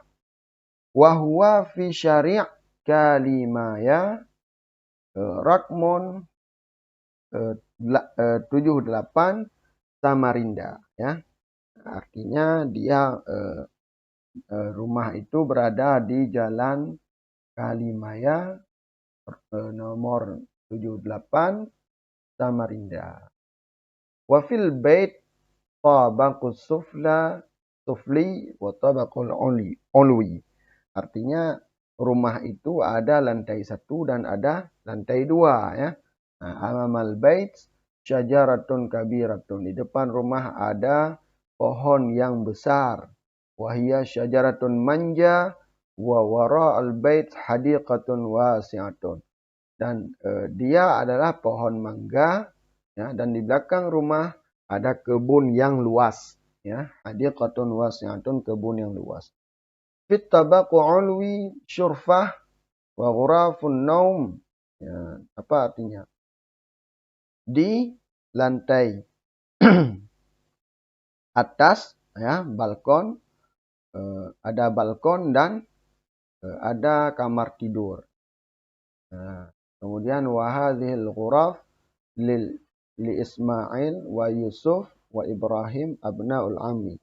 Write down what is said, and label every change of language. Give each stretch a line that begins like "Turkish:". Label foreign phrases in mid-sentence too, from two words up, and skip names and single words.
Arabic: وهو في شارع كاليمايا رقم 78 سامريندا, ya.
Indonesian: Artinya dia rumah itu berada di Jalan Kalimaya nomor 78 Samarinda.
Arabic: وفي البيت الطابق السفلي والطابق العلوي.
Indonesian: Artinya rumah itu ada lantai 1 dan ada lantai 2, ya.
Arabic: Nah, أمام البيت شجرة كبيرة.
Indonesian: Di depan rumah ada pohon yang besar.
Arabic: وهي شجرة مانجا ووراء البيت حديقة واسعة.
Indonesian: Dan dia adalah pohon mangga, ya, dan di belakang rumah ada kebun yang luas, ya.
Arabic: حديقة واسعة,
Indonesian: kebun yang luas.
Arabic: في الطابق العلوي شرفة وغرف النوم.
Indonesian: Ya, apa artinya? Di lantai atas, ya, balkon, ada balkon dan ada kamar tidur. Nah, kemudian
Arabic: وهذه الغرف لإسماعيل ويوسف وإبراهيم أبناء العم.